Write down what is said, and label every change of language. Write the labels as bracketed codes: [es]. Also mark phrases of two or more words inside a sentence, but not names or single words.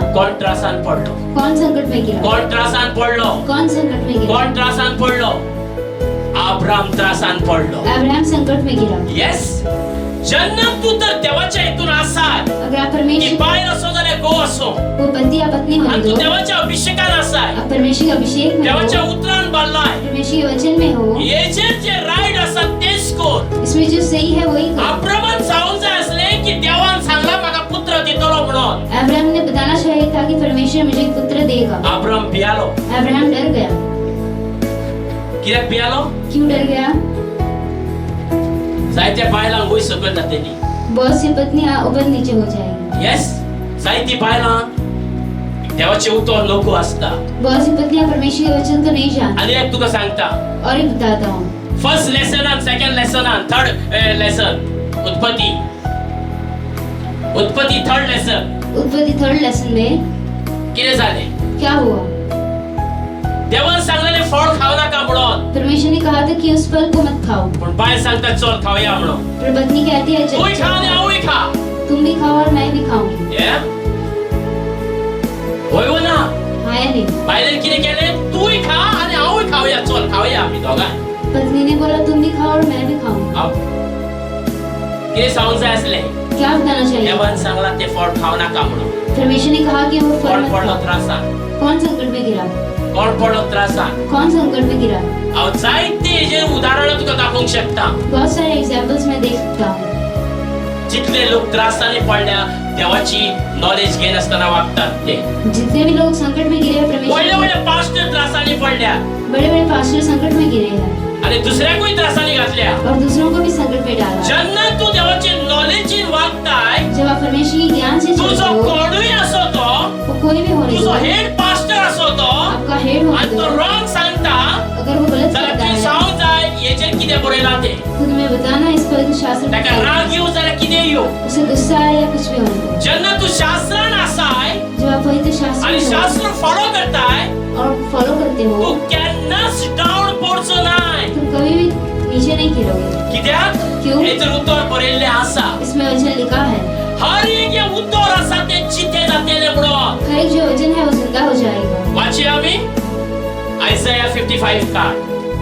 [kok] कोण त्रासान पडलो [hi] कौन संकट में गिरा? [kok] कोण त्रासान पडलो [hi] कौन संकट में गिरा? [kok] कोण त्रासान पडलो अब्राम त्रासान पडलो [hi] अब्राहम संकट में गिरा। [kok] येस जेन्ना तू तर देवाच्या हेतून आसाय [hi] अगर आप [kok] ती [hi] परमेश्वर [kok] बायल असो जाल्यार घोव असो [hi] वो पति या पत्नी होने [kok] आणि तू [hi] दो, [kok] देवाच्या अभिषेकान आसाय [hi] आप परमेश्वर के अभिषेक में [kok] देवाच्या [hi] हो, [kok] उतरान बाळलाय [hi] परमेश्वर के वचन में हो, [kok] हेचेर जे राईट आसा तेच कोर [hi] इसमें जो सही है वही करो। [kok] अब्रामान जावंक जाय आसले की देवान सांगला म्हाका पुत्र दितलो म्हणून [hi] अब्राहम ने बताना चाहिए था कि परमेश्वर मुझे एक पुत्र देगा। [kok] अब्राम भियालो [hi] अब्राहम डर गया। [kok] कित्याक भियालो [hi] क्यों डर गया? [kok] जायत्या बायलांक वयर सकयल जातली [hi] बहुत सी पत्नियां ऊपर नीचे हो जाएंगी। [kok] येस जायती बायलां देवाचे उतर नको आसता [hi] बहुत सी पत्नियां परमेश्वर के वचन को नहीं जानती। [kok] आनी एक तुका सांगता [hi] और एक बताता हूँ, [en] first lessonan second lessonan third lesson उत्पत्ति third lesson [hi] उत्पत्ति [en] third lesson [hi] में [kok] कितें जालें [hi] क्या हुआ? [kok] देवान सांगलेले फळ खाऊ नका म्हणून [hi] परमेश्वर ने कहा था कि उस फल को मत खाओ, [kok] पण बायल सांगता चल खाऊया म्हणून [hi] पर पत्नी कहती है [kok] तूय खा आणि [hi] चल, [kok] हांवूय खा [hi] तुम भी खाओ और मैं भी खाऊंगी। [kok] ये होय व ना [hi] हाँ या नहीं? [kok] बायलेन कितें केलें तूय खा आणि हांवूय खाऊया चल खाऊया आमी दोगांय [hi] पत्नी ने बोला तुम भी खाओ और मैं भी खाऊंगी। [kok] कितें सांगूंक जाय आसलें [hi] क्या बताना चाहिए? [kok] देवान सांगला ते फळ खाऊ नका म्हणून [hi] परमेश्वर ने कहा कि वो फल [kok] कोण [hi] मत [kok] पडलो [hi] खाओ। [kok] त्रासान [hi] कौन संकट में गिरा? [kok] कोण पडलो त्रासान [hi] कौन संकट में गिरा? [kok] हांव जायते हेजेर उदाहरणां तुका दाखोवंक शकता [hi] बहुत सारे एग्जाम्पल्स मैं देख सकता हूँ। [kok] जितले लोक त्रासाने पडल्या देवाची नॉलेज घेनासतना वागतात ते [hi] जितने भी लोग संकट में गिरे हैं, [kok] व्हडले [hi] परमेश्वर [kok] व्हडले पास्टर त्रासाने पडल्या [hi] बड़े बड़े पास्टर संकट में गिरे हैं [kok] आणि दुसऱ्याकूय त्रासाने घातल्या [hi] और दूसरों को भी संकट में डाला। [kok] जेन्ना तू देवाची नॉलेजीन वागताय [hi] जब आप परमेश्वर के ज्ञान से चलते [kok] तुजो [hi] हो, [kok] कोणूय असो तो [hi] वो कोई भी होने [kok] तुजो [hi] दो, [en] head pastor [kok] असो तो [hi] आपका हेड होने [kok] आणि तो [hi] दो, [kok] रॉंग सांगता [hi] अगर वो गलत [kok] जाल्यार [hi] करता [kok] तूं [hi] है [kok] सांगूंक जाय हेजेर कितें बरयलां तें [hi] तो तुम्हें बताना इस पवित्र शास्त्र में [kok] ताका [hi] क्या है। [kok] राग येऊ जाल्यार कितें येऊ [hi] उसे गुस्सा आए या कुछ भी होने दो, [kok] जेन्ना तू शास्त्रान आसाय [hi] जब आप पवित्र शास्त्र [kok] आणि [hi] में हो [kok] शास्त्र फॉलो करताय [hi] और फॉलो करते [kok] तू [hi] हो, [kok] केन्नाच डाउन पडचो नाय [hi] तुम कभी भी नीचे नहीं गिरोगे। [kok] कित्याक [hi] क्यों? [kok] हेजेर उतर बरयल्लें आसा [hi] इसमें वचन लिखा है, [kok] हर एक जे उतर आसा ते चिते जातले म्हणून [hi] हर एक जो वचन है वो जिंदा हो जाएगा। [kok] वाचूया आमी आयसाया 55 काढ